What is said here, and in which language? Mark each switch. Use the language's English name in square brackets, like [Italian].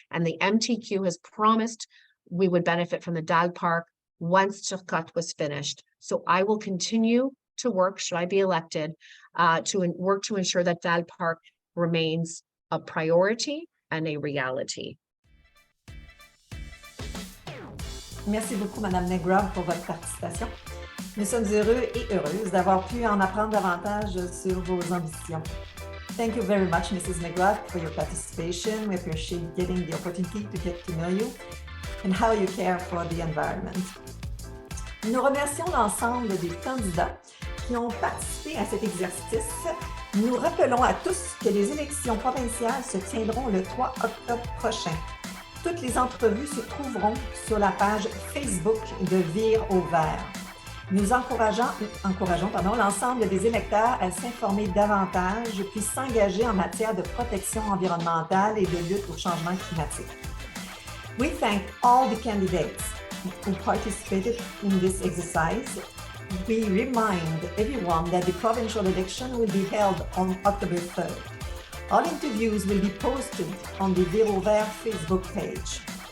[English] And the MTQ has promised we would benefit from the Dalles Park once Turcotte was finished. So I will continue to work, should I be elected, to work to ensure that Dalles Park remains a priority and a reality. [French] Merci beaucoup, Madame McGrath, pour votre participation. Nous sommes heureux et heureuses d'avoir pu en apprendre davantage sur vos ambitions. [English] Thank you very much, Mrs. McGrath, for your participation. We appreciate getting the opportunity to get to know you and how you care for the environment. [French] Nous remercions l'ensemble des candidats qui ont participé à cet exercice. Nous rappelons à tous que les élections provinciales se tiendront le 3 octobre prochain. Toutes les entrevues se trouveront sur la page Facebook de Vire au vert. Nous encourageons l'ensemble des électeurs à s'informer davantage puis s'engager en matière de protection environnementale et de lutte au changement climatique. [English] We thank all the candidates who participated in this exercise. We remind everyone that the provincial election will be held on October 3rd. All interviews will be posted on the Vire au vert Facebook page.